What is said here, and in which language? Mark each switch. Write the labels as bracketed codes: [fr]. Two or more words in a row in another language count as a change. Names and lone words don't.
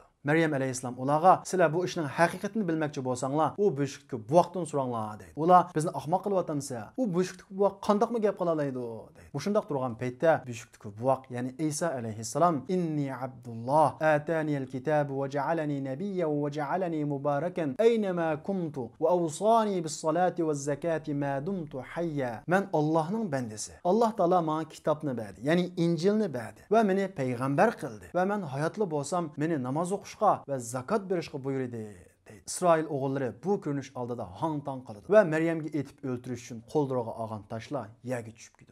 [uz] Maryam alayhissalom ularga sizlar bu ishning haqiqatini bilmoqchi bo'lsanglar, u beshikdagi buvoqdan so'ranglar deydi. Ular bizni ahmoq qilyapmisa, u beshikdagi buvoq qandoqmi gap qila oladi deydi. Bu shundoq turgan paytda beshikdagi buvoq, ya'ni Isa alayhissalom, [ar] إني عبد الله آتاني الكتاب وجعلني نبيا وجعلني مباركا أينما كنت وأوصاني بالصلاة والزكاة ما دمت حيا. [uz] Men Allohning bandasi. Alloh taolo menga kitobni berdi, ya'ni Injilni berdi va meni payg'ambar qildi. Va men hayotli bo'lsam, meni namoz o'qishga va zakot berishga buyurdi. İsroil o'g'illari bu ko'rinish oldida hang-tang qoladi va Maryamga etib o'ldirish uchun qo'ldiriga olgan tashlar yerga tushib ketadi.